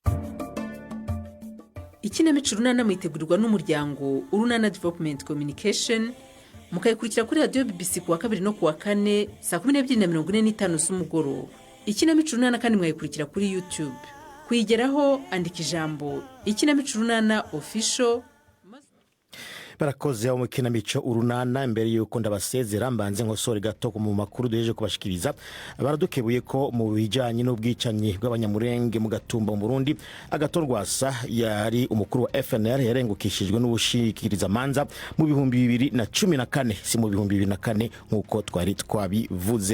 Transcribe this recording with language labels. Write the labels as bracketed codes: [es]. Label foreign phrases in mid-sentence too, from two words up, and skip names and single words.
[rw] Ikinamico runana mwitegurirwa n'umuryango Urunana Development Communication mukayikurikira kuri radio BBC kuwa 2 no kuwa 4 saa 12:45 z'umugoroba. Ikinamico runana kandi mwayikurikira kuri YouTube. Kuyigeraho andika ijambo Ikinamico runana official. [rn] Barakoze mu kinamico urunana imbere yuko ndabasezera mbanze nkosore gato mu makuru duheje kubashikiriza baradukebuye ko mu bijanye n'ubwicanyi bw'abanyamurenge mu Gatumba mu Burundi Agatorwasa yari umukuru wa FNL yarengukishijwe n'ubushikiriza manza mu 2014 si mu 2004 nkuko twari twabivuze.